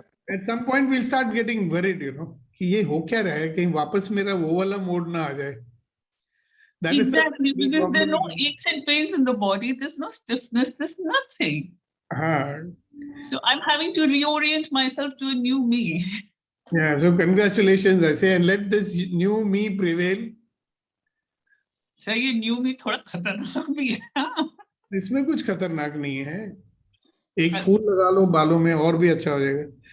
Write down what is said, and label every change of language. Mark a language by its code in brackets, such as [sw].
[en] At some point, we'll start getting worried, you know, [hi] कि ये हो क्या रहा है, कहीं वापस मेरा वो वाला मोड ना आ जाए. [en] That exactly, is because there are no aches and pains in the body. There's no stiffness. There's nothing. So I'm having to reorient myself to a new me. Yeah. So congratulations, I say, and let this new me prevail. [hi] So ये [en] new me [hi] थोड़ा खतरनाक भी है. इसमें कुछ खतरनाक नहीं है. एक फूल लगा लो बालों में और भी अच्छा हो जाएगा.